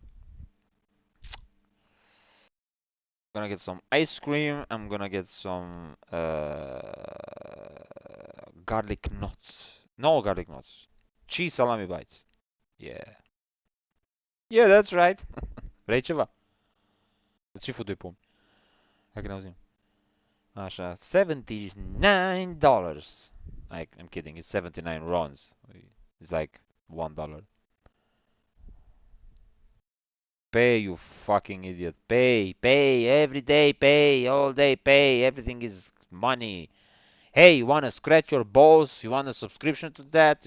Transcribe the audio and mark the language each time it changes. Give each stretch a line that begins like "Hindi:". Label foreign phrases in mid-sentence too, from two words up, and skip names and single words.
English: Gonna get some ice cream. I'm gonna get some garlic nuts. No garlic nuts. Cheese salami bites. Yeah. Yeah, that's right.
Romanian: Vrei ceva? Ce fu 2 pomi? Hai că ne auzim. Așa, $79.
English: I'm kidding. It's 79 runs. It's like $1. Pay, you fucking idiot. Pay, pay, every day, pay, all day, pay. Everything is money. Hey, you want to scratch your balls? You want a subscription to that?